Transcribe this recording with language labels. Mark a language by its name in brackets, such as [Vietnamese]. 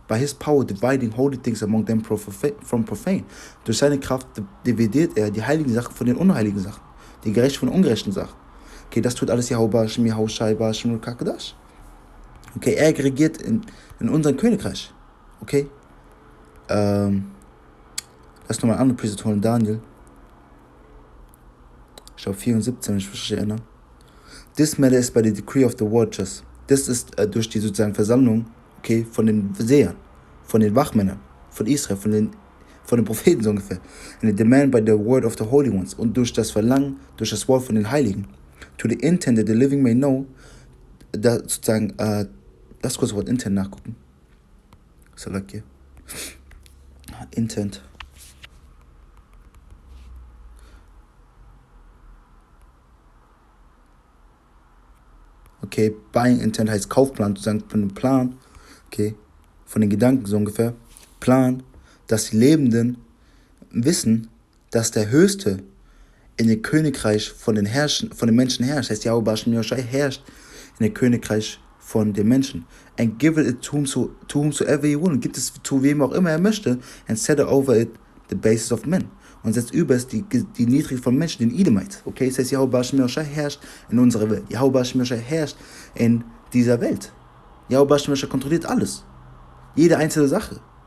[English] By his power dividing holy things among them from profane. [German] Durch seine Kraft dividiert er die heiligen Sachen von den unheiligen Sachen. Die gerechten von den ungerechten Sachen. Okay, das tut alles Yahweh Hashem Yahushai Hashem Kakadash. Okay, er regiert in unserem Königreich. Okay? Lass nochmal eine andere Preset holen, Daniel. Ich glaube 4 und 17, wenn ich mich richtig erinnere. [English] This matter is by the decree of the watchers. [German] Das ist durch die sozusagen Versammlung, okay, von den Sehern, von den Wachmännern, von Israel, von den Propheten so ungefähr. [English] And the demand by the word of the holy ones. [German] Und durch das Verlangen, durch das Wort von den Heiligen. [English] To the intent that the living may know, [German] da sozusagen, lass kurz das Wort intent nachgucken. Salakia. Intent. Okay, buying intent heißt Kaufplan, sozusagen von dem Plan, okay, von den Gedanken so ungefähr. Plan, dass die Lebenden wissen, dass der Höchste in dem Königreich von den Menschen herrscht. Das heißt, Yahweh Hashem Yahushai herrscht in dem Königreich von den Menschen. [English] And give it to whomsoever he will. [German] Und gibt es zu wem auch immer er möchte. [English] And set over it the basis of men. [German] Und setzt über es die Niedrige von Menschen, den Edomites. Okay, das heißt, Yahweh Hashem Yahushai herrscht in unserer Welt. Yahweh Hashem Yahushai herrscht in dieser Welt. Yahweh Hashem Yahushai kontrolliert alles. Jede einzelne Sache.